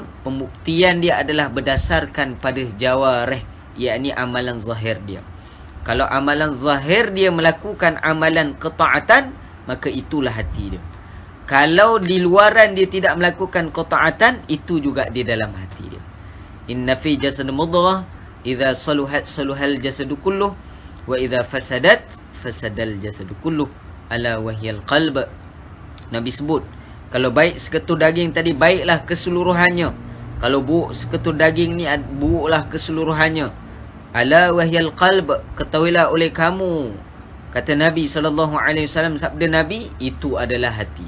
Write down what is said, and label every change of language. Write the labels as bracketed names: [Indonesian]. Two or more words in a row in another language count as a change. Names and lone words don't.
[Malay] Pembuktian dia adalah berdasarkan pada jawarih, yakni amalan zahir dia. Kalau amalan zahir dia melakukan amalan qata'atan, maka itulah hati dia. Kalau di luaran dia tidak melakukan qata'atan, itu juga di dalam hati dia. [Arabic] إن في الجسد مضغة إذا صلحت صلح الجسد كله وإذا فسدت فسد الجسد كله ألا وهي القلب. [Malay] Nabi sebut, kalau baik seketul daging tadi, baiklah keseluruhannya. Kalau buruk seketul daging ni, buruklah keseluruhannya. [Arabic] ألا وهي القلب, [Malay] ketahuilah oleh kamu Kata Nabi SAW, sabda Nabi, itu adalah hati.